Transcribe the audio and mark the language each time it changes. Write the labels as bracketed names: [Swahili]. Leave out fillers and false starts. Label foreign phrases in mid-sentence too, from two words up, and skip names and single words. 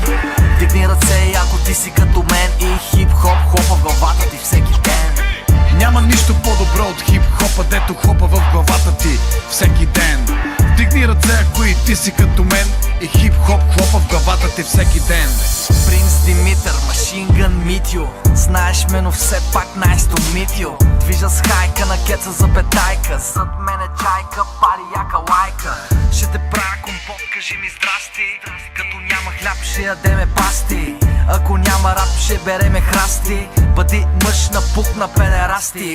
[Bulgarian] Дигни ръце, ако ти си като мен. И хип-хоп хлопа в главата ти всеки ден. Няма нищо по-добро от хип-хопа, дето хлопа в главата ти всеки ден. Дигни ръце, ако и ти си като мен. И хип-хоп хлопа в главата ти всеки ден. Принц Димитър, Машингън Митю. Знаеш ме, но все пак [English] nice to meet you. [Bulgarian] Движа с хайка на кеца за бетайка. Зад мене чайка, пари яка лайка. Ще те правя компот, кажи ми здрасти. Като няма хляб, ще ядеме пасти. Ако няма рап, ще береме храсти. Бъди мъж на пук на педерасти.